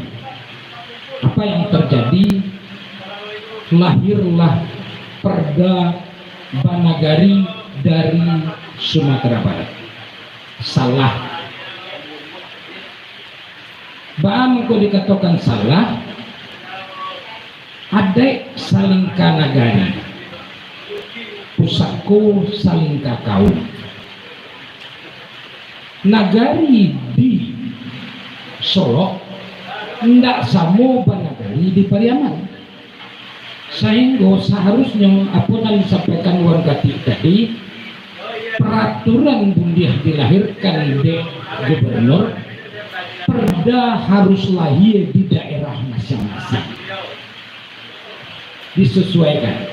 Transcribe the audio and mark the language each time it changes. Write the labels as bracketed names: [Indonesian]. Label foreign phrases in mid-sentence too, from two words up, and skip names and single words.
[Indonesian] Apa yang terjadi? Lahirlah Perda Banagari dari Sumatera Barat. Salah. Bang kau dikatakan salah. [Minangkabau] Adek salingka nagari, pusako salingka kaum. Nagari di Solo ndak sama banagari di Pariaman. [Indonesian] Sehingga seharusnya apa yang disampaikan Wan Kati tadi, peraturan bundiah dilahirkan di gubernur, perda harus lahir di daerah masing-masing, disesuaikan.